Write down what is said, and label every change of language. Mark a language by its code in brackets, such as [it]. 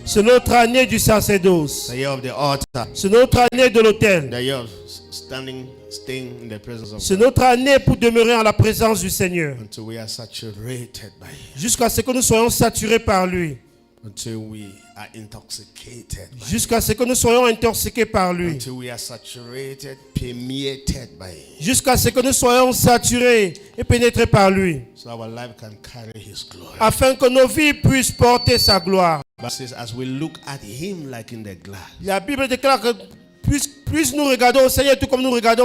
[fr] C'est notre année du sacerdoce. [en] The year of the altar. [fr] C'est notre année de l'autel. [en] The year of staying in the presence of [fr] C'est [en] God. [fr] notre année pour demeurer en la présence du Seigneur. [en] Until we are saturated by Him. [fr] Jusqu'à ce que nous soyons saturés par lui. [en] Until we are intoxicated by Him. [fr] Jusqu'à ce que nous soyons intoxiqués par lui. [en] Until we are saturated, permeated by Him. [fr] Jusqu'à ce que nous soyons saturés et pénétrés par lui. [en] So our life can carry His glory. [fr] Afin que nos vies puissent porter sa gloire. [en] But says, as we look at Him like in the glass, [fr] La Bible déclare que plus nous regardons au Seigneur tout comme nous regardons